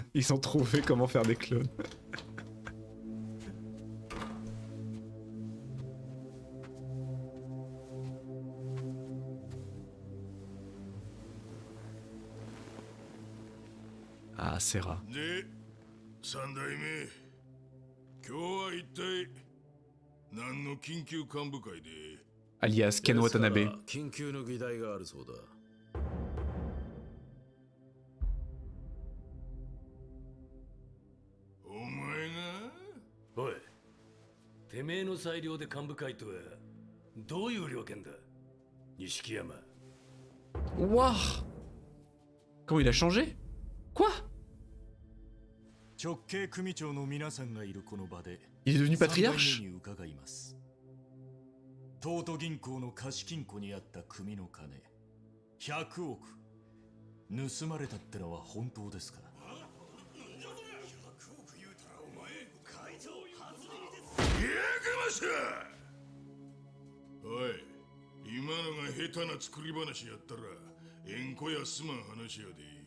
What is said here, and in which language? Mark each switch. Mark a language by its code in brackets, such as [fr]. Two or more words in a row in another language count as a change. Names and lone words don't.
[fr] Ils ont trouvé comment faire des clones. Ah, Serra. [ja] で、三代目、今日は一体何の緊急幹部会で [fr] Alias Ken Watanabe. [ja] 緊急の議題があるそうだ。お前がおい、てめえの裁量で幹部会とはどういう了見だ、錦山。 [fr] Wouah! Comment il a changé? Quoi? [ja] 直系組長の皆さんがいるこの場で [fr] Il est devenu [ja] 三代 [fr] patriarche? [ja] 目に伺います。東都銀行の貸金庫にあった組の金100億盗まれたってのは本当ですか？おい、今のが下手な作り話やったら縁故やすまん話やで。